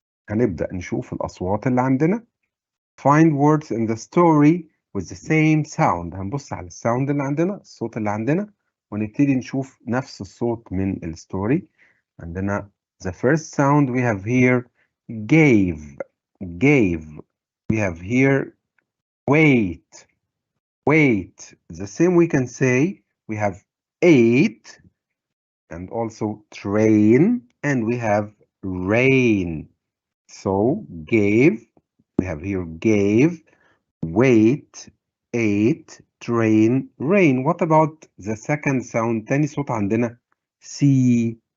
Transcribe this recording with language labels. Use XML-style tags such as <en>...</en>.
<ar>هنبدأ نشوف الأصوات اللي عندنا.</ar> <en>Find words in the story with the same sound.</en> <ar>هنبص على الساوند اللي عندنا الصوت اللي عندنا ونبتدي نشوف نفس الصوت من الستوري. عندنا</ar> <en>the first sound we have here gave. We have here wait. The same we can say we have ate and also train and we have rain. So gave, we have here gave, wait, ate, train, rain. What about the second sound?</en> <ar>تاني صوت عندنا see.</ar>